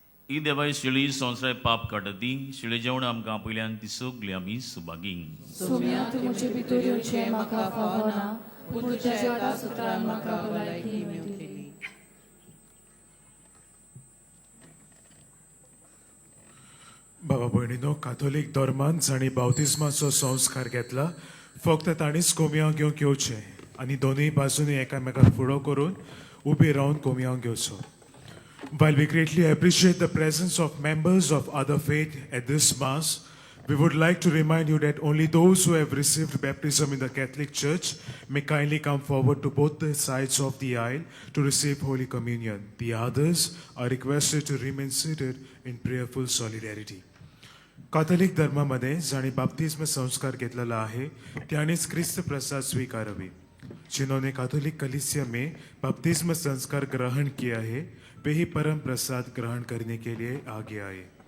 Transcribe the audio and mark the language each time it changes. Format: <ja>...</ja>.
<gom>ही देवाय शिळी संवसार पाप काडती शिळे जेवण आमकां पयल्यान ती सगळी आमी सुभागी. सोम्या तूं म्हजे भितर येवचें म्हाका फावो ना, पूण तुज्या एका सुत्रान म्हाका भलायकी मेळटली. बाबा भयणीनो, काथोलीक धर्मान जाणी बावतिस्माचो संस्कार घेतला. फक्त ताणीच कोमयाव घेवंक येवचें आनी दोनूय बाजूनी एकामेकाक फुडो करून उबी रावन कोमयाव घेवचो.</gom> <en>While we greatly appreciate the presence of members of other faith at this Mass, we would like to remind you that only those who have received baptism in the Catholic Church may kindly come forward to both the sides of the aisle to receive Holy Communion. The others are requested to remain seated in prayerful solidarity.</en> <mr>Catholic धर्मामध्ये जाणी बाप्तिस्म संस्कार घेतलेला आहे त्यानेच ख्रिस्त प्रसाद स्वीकारावे.</mr> <hi>जिन्होंने Catholic कलीसिया में बपतिस्म संस्कार ग्रहण किया है वे ही परम प्रसाद ग्रहण करने के लिए आगे आए.</hi>